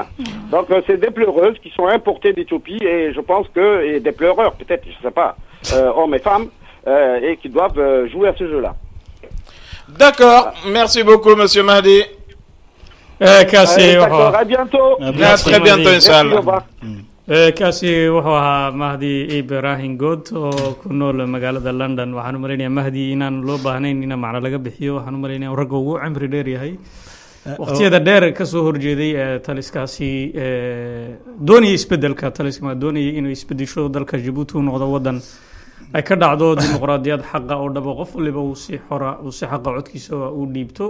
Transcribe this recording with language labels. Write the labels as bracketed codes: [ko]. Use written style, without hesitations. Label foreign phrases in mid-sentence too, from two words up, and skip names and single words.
[fr] Donc c'est des pleureuses qui sont importées d'Éthiopie et je pense que et des pleureurs peut-être, je sais pas, hommes et femmes, et qui doivent jouer à ce jeu-là. D'accord. Merci beaucoup, Monsieur Mahdi. D'accord, à bientôt. À très bientôt, Inch'Allah. [so] kaasi wuxuu ahaa Mahdi Ibrahim Good oo ku nool magaalada London. waxaan u maleynayaa Mahdi inaan loo baahnayn in macna laga bixiyo. waxaan u maleynayaa ragga ugu cimri dheer yahay waqtiyada dheer ka soo horjeeday taliskaasi doonayay isbedelka taliska doonayay inuu isbedesho dalka Djibouti uu noqdo wadan ay ka dhacdo dimuqraadiyad xaq oo dhabo qof waliba uu si xora uu si xaq codkiisa uu dhiibto.